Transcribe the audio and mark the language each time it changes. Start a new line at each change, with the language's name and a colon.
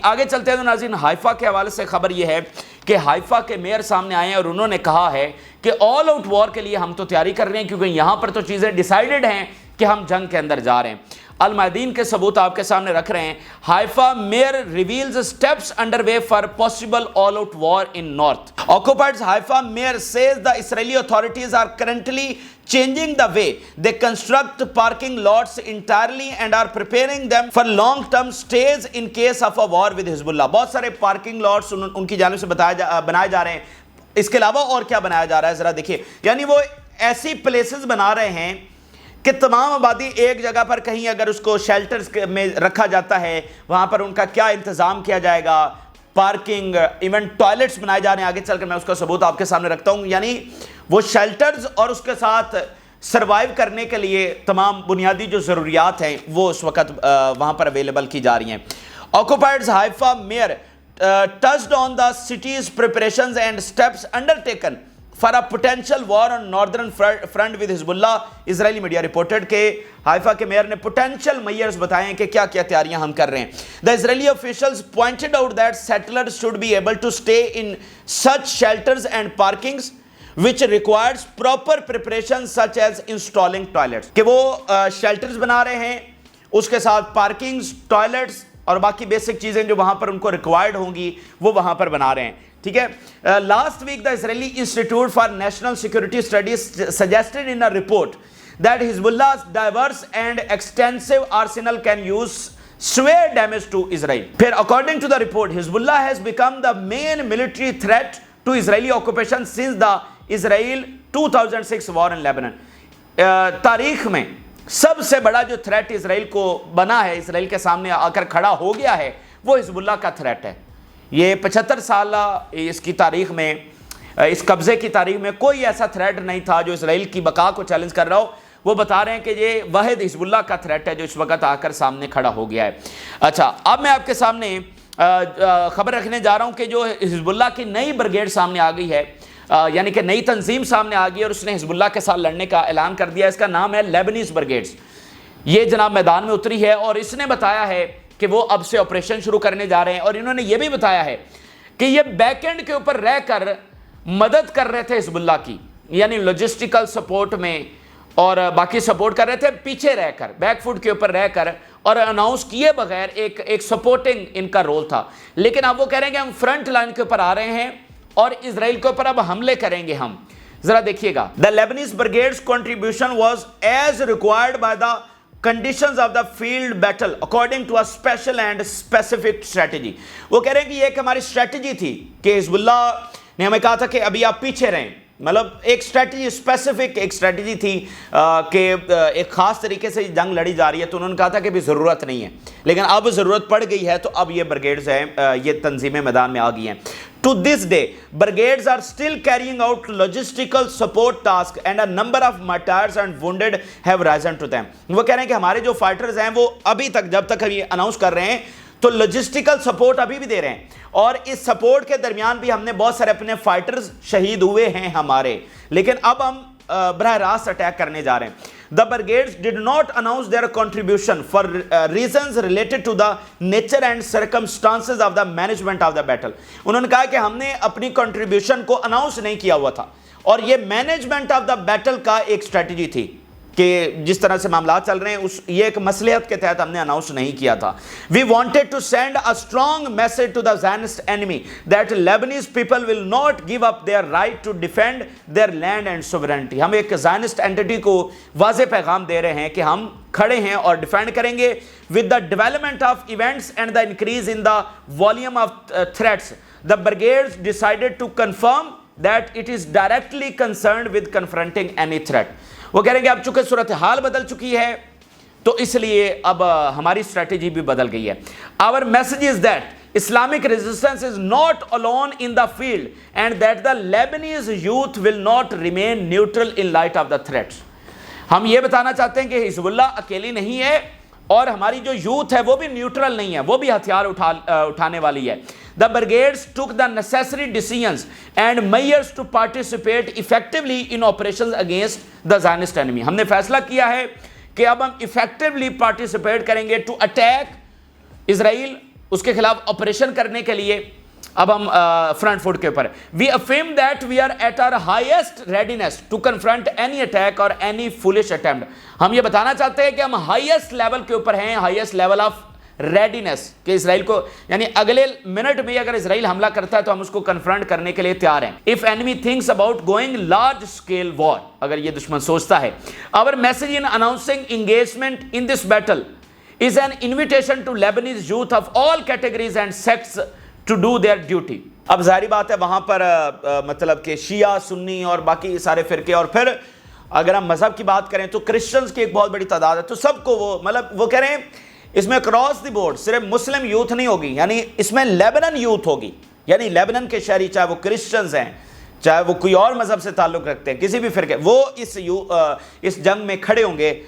Urdu: آگے چلتے ہیں تو ناظرین, حائفہ کے حوالے سے خبر یہ ہے کہ حائفہ کے میئر سامنے آئے ہیں اور انہوں نے کہا ہے کہ آل آؤٹ وار کے لیے ہم تو تیاری کر رہے ہیں, کیونکہ یہاں پر تو چیزیں ڈیسائیڈڈ ہیں کہ ہم جنگ کے اندر جا رہے ہیں. المعدین کے ثبوت آپ کے سامنے رکھ رہے ہیں.
English: Haifa mayor reveals steps under way for possible all out war in north. Occupied Haifa mayor says the Israeli authorities are currently changing the way they construct parking lots entirely and are preparing them for long-term stays in case of a war with Hezbollah.
Urdu: بہت سارے parking lots ان کی جانب سے بنائے جا رہے ہیں. اس کے علاوہ اور کیا بنایا جا رہا ہے ذرا دیکھیے. یعنی وہ ایسی پلیسز بنا رہے ہیں کہ تمام آبادی ایک جگہ پر کہیں اگر اس کو شیلٹرز میں رکھا جاتا ہے, وہاں پر ان کا کیا انتظام کیا جائے گا, پارکنگ, ایون ٹوائلٹس بنائے جا رہے ہیں. آگے چل کر میں اس کا ثبوت آپ کے سامنے رکھتا ہوں. یعنی وہ شیلٹرز اور اس کے ساتھ سروائیو کرنے کے لیے تمام بنیادی جو ضروریات ہیں وہ اس وقت وہاں پر اویلیبل کی جا رہی ہیں.
English: Occupied Haifa mayor touched on the city's preparations and steps undertaken for a potential war on northern front with Hezbollah.
Urdu: Israeli media reported کہ حائفہ کے میئر نے
English: potential measures
Urdu: بتائے ہیں کہ کیا کیا تیاریاں ہم کر رہے ہیں.
English: The Israeli officials pointed out that settlers should be able to stay in such shelters and parkings which requires proper preparation such as installing toilets.
Urdu: کہ وہ shelters بنا رہے ہیں, اس کے ساتھ parkings, toilets اور باقی بیسک چیزیں جو وہاں پر ان کو ریکوائرڈ ہوں گی وہ وہاں پر بنا رہے ہیں. ٹھیک ہے.
English: Last week the Israeli Institute for National Security Studies suggested in a report that Hezbollah's diverse and extensive arsenal can use severe damage to Israel. پھر according to the report, Hezbollah has become the main military threat to Israeli occupation since the Israel 2006 war in Lebanon.
Urdu: تاریخ میں سب سے بڑا جو threat اسرائیل کو بنا ہے, اسرائیل کے سامنے آ کر کھڑا ہو گیا ہے, وہ حزب اللہ کا تھریٹ ہے. یہ 75 سالہ اس کی تاریخ میں, اس قبضے کی تاریخ میں کوئی ایسا تھریٹ نہیں تھا جو اسرائیل کی بقا کو چیلنج کر رہا ہو. وہ بتا رہے ہیں کہ یہ واحد حزب اللہ کا تھریٹ ہے جو اس وقت آ کر سامنے کھڑا ہو گیا ہے. اچھا, اب میں آپ کے سامنے خبر رکھنے جا رہا ہوں کہ جو حزب اللہ کی نئی بریگیڈ سامنے آ گئی ہے, یعنی کہ نئی تنظیم سامنے آ گئی اور اس نے حزب اللہ کے ساتھ لڑنے کا اعلان کر دیا. اس کا نام ہے لیبنیز بریگیڈز. یہ جناب میدان میں اتری ہے اور اس نے بتایا ہے کہ وہ اب سے آپریشن شروع کرنے جا رہے ہیں. اور انہوں نے یہ بھی بتایا ہے کہ یہ بیک اینڈ کے اوپر رہ کر مدد کر رہے تھے حزب اللہ کی, یعنی لاجسٹیکل سپورٹ میں اور باقی سپورٹ کر رہے تھے پیچھے رہ کر, بیک فوٹ کے اوپر رہ کر, اور اناؤنس کیے بغیر ایک سپورٹنگ ان کا رول تھا. لیکن اب وہ کہہ رہے ہیں کہ ہم فرنٹ لائن کے اوپر آ رہے ہیں اور اسرائیل کے اوپر اب حملے کریں گے ہم. ذرا دیکھیے گا.
English: The Lebanese brigade's contribution was as required by the conditions of the field battle according to a special and specific strategy.
Urdu: وہ کہہ رہے ہیں کہ یہ ایک ہماری اسٹریٹجی تھی کہ حزب اللہ نے ہمیں کہا تھا کہ ابھی آپ پیچھے رہیں. مطلب ایک اسٹریٹجی, اسپیسیفک ایک اسٹریٹجی تھی کہ ایک خاص طریقے سے جنگ لڑی جا رہی ہے, تو انہوں نے کہا تھا کہ ابھی ضرورت نہیں ہے, لیکن اب ضرورت پڑ گئی ہے تو اب یہ بریگیڈز ہیں, یہ تنظیمیں میدان میں آ گئی ہیں.
English: To this day, brigades are still carrying out logistical support tasks and a number of martyrs and wounded have risen to them.
Urdu: وہ کہہ رہے ہیں کہ ہمارے جو فائٹرز ہیں وہ ابھی تک, جب تک ابھی اناؤنس کر رہے ہیں تو لاجسٹیکل سپورٹ ابھی بھی دے رہے ہیں, اور اس سپورٹ کے درمیان بھی ہم نے بہت سارے اپنے فائٹرز شہید ہوئے ہیں ہمارے, لیکن اب ہم براہ راست اٹیک کرنے جا رہے ہیں.
English: The brigades did not announce their contribution for reasons related to the nature and circumstances of the management of the battle.
Urdu: انہوں نے کہا کہ ہم نے اپنی contribution کو announce نہیں کیا ہوا تھا, اور یہ
English: management of the battle
Urdu: کا ایک strategy تھی کہ جس طرح سے معاملات چل رہے ہیں یہ ایک مصلحت کے تحت ہم نے اناؤنس نہیں کیا تھا.
English: We wanted to send a strong message to the Zionist enemy that Lebanese people will not give up their right to defend their land and sovereignty.
Urdu: ہم ایک Zionist entity کو واضح پیغام دے رہے ہیں کہ ہم کھڑے ہیں اور ڈیفینڈ کریں گے.
English: With the development of events and the increase in the volume of threats, the brigades decided to confirm that it is directly concerned with confronting any threat.
Urdu: وہ کہہ رہے ہیں کہ اب چونکہ صورتحال بدل چکی ہے تو اس لیے اب ہماری اسٹریٹجی بھی بدل گئی ہے.
English: Our message is that Islamic resistance is not alone in the field and that the Lebanese youth will not remain neutral in light of the threats.
Urdu: ہم یہ بتانا چاہتے ہیں کہ حزب اللہ اکیلی نہیں ہے اور ہماری جو یوتھ ہے وہ بھی نیوٹرل نہیں ہے, وہ بھی ہتھیار اٹھانے والی ہے.
English: The brigades took the necessary decisions and measures to participate effectively in operations against the Zionist enemy.
Urdu: ہم نے فیصلہ کیا ہے کہ اب ہم
English: effectively participate
Urdu: کریں گے
English: to attack
Urdu: اسرائیل, اس کے خلاف آپریشن کرنے کے لیے اب ہم فرنٹ فوٹ کے اوپر.
English: We affirm that we are at our highest readiness to confront any attack or any foolish attempt.
Urdu: ہم یہ بتانا چاہتے ہیں کہ ہم ہائیسٹ لیول کے اوپر ہیں, ہائیسٹ لیول آف ریڈینس, کہ اسرائیل کو یعنی اگلے منٹ میں اگر اسرائیل حملہ کرتا ہے تو ہم اس کو کنفرنٹ کرنے کے لیے تیار ہیں.
English: If enemy thinks about going large scale war,
Urdu: اگر یہ دشمن سوچتا ہے.
English: Our message in announcing engagement in this battle is an invitation to Lebanese youth of all categories and sects to do their duty.
Urdu: اب ظاہری بات ہے وہاں پر مطلب کہ شیعہ, سنی اور باقی سارے فرقے, اور پھر اگر ہم مذہب کی بات کریں تو کرسچنز کی ایک بہت بڑی تعداد ہے, تو سب کو وہ مطلب وہ کہہ رہے ہیں اس میں کراس دی بورڈ صرف مسلم یوتھ نہیں ہوگی, یعنی اس میں لیبنن یوتھ ہوگی, یعنی لیبنن کے شہری چاہے وہ کرسچنز ہیں چاہے وہ کوئی اور مذہب سے تعلق رکھتے ہیں, کسی بھی فرقے, وہ اس جنگ میں کھڑے ہوں گے.